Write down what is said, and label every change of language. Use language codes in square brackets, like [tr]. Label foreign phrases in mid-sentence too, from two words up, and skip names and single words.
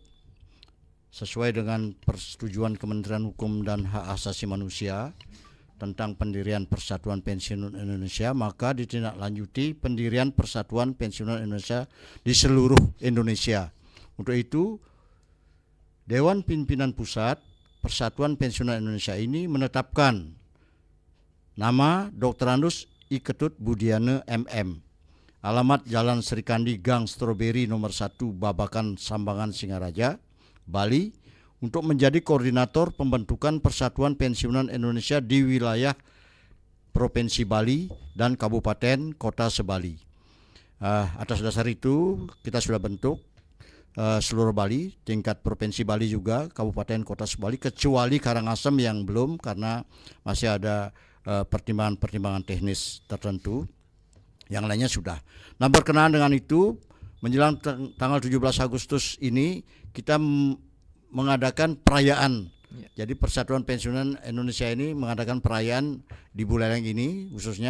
[id] Sesuai dengan persetujuan Kementerian Hukum dan Hak Asasi Manusia tentang pendirian Persatuan Pensiunan Indonesia, maka ditindaklanjuti pendirian Persatuan Pensiunan Indonesia di seluruh Indonesia. Untuk itu, Dewan Pimpinan Pusat Persatuan Pensiunan Indonesia ini menetapkan nama Dr. Andus I. Ketut Budiana MM, alamat Jalan Serikandi Gang Strawberry nomor 1 Babakan Sambangan Singaraja, Bali, untuk menjadi koordinator pembentukan Persatuan Pensiunan Indonesia di wilayah Provinsi Bali dan Kabupaten Kota Sebali. Atas dasar itu kita sudah bentuk seluruh Bali, tingkat Provinsi Bali juga, Kabupaten Kota Sebali, kecuali Karangasem yang belum karena masih ada pertimbangan-pertimbangan teknis tertentu. Yang lainnya sudah. Nah, berkenaan dengan itu, menjelang tanggal 17 Agustus ini kita mengadakan perayaan. Jadi Persatuan Pensiunan Indonesia ini mengadakan perayaan di Buleleng ini, khususnya